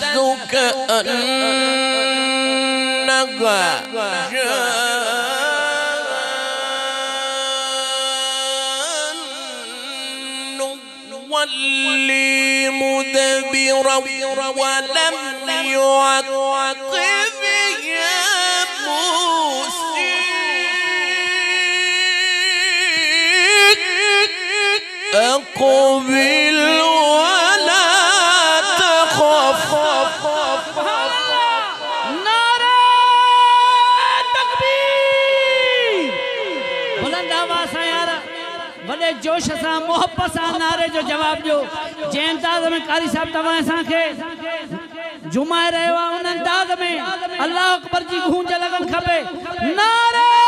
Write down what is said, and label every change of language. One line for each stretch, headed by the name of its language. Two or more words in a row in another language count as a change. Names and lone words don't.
Arabic: كأنها جان ولي مدبرا ولم يعقب أقبل ولا تخف
Sindhi: نعري تڪبير بلند آواز سان يار وڏي جوش سان محبت سان نعري جو جواب ڏيو جنهن انداز ۾ قاري صاحب توهان اسان کي جهومائي رهيو آهي ان انداز ۾ कारी साहब तव्हां असांखे जुमाए रहियो आहे उन अंदाज़ में
Arabic: الله اكبر
Sindhi: جي گونج لڳڻ کپي نعري